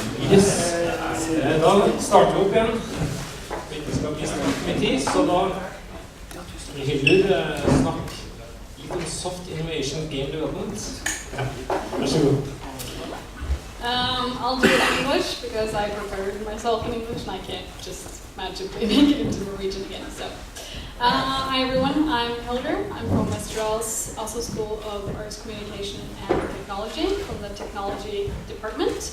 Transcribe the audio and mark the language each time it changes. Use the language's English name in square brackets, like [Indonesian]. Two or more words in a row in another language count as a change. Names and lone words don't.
[Norwegian] Yes. Da starter vi opp igjen. Vitenskapskomité, så da Hildur snakke litt om [English] soft innovation game development. [Norwegian] Ja, vær så god. [English] I'll do it in English because I prepared myself in English and I can't just magically make it into Norwegian again. So, hi everyone, I'm Hildur. I'm from Westerdals, also School of Arts, Communication and Technology from the Technology Department.